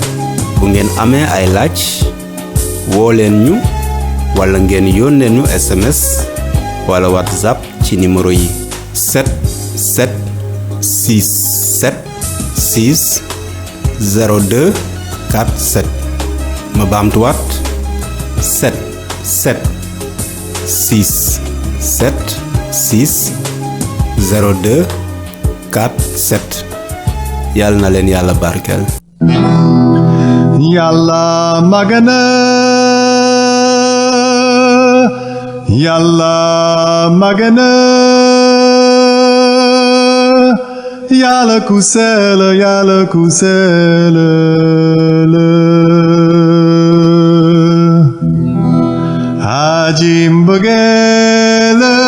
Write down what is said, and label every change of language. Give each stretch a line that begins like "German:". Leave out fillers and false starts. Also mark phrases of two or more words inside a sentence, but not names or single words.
Wolof: bu ngeen amee ay laaj woo leen ñu wala ngeen yónnee ñu SMS wala WhatsApp ci numéro yi 7767660247 ma baamtuwaat 7767660247 yàlla na leen yàlla barkeel. Yalla magana Yalla magana Yalla ku sell Yalla ku sell la aji mbëggeel